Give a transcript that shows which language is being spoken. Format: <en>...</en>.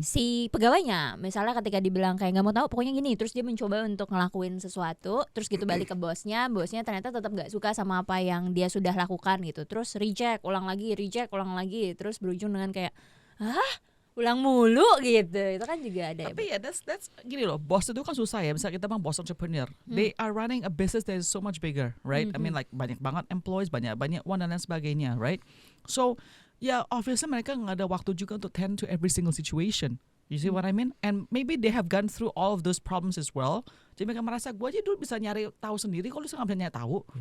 <id>Si pegawainya, misalnya ketika dibilang kayak nggak mau tahu pokoknya gini, terus dia mencoba untuk ngelakuin sesuatu, terus gitu balik ke bosnya ternyata tetap nggak suka sama apa yang dia sudah lakukan gitu, terus reject ulang lagi, terus berujung dengan kayak ulang mulu gitu. Itu kan juga ada. Tapi ya that's gini loh, bos itu kan susah ya. Misalnya kita bang bos</id> <en>entrepreneur, they are running a business that is so much bigger, right? I mean like</en> <id>banyak banget employees, banyak one dan lain sebagainya, right?</id> <en>So obviously</en> <id>mereka nggak ada waktu juga untuk</id> <en>tend to every single situation. You see what I mean? And maybe they have gone through all of those problems as well.</en> <id>Jadi mereka merasa gue aja dulu bisa nyari tahu sendiri, kalau lu nggak bisa nyari tahu.</id>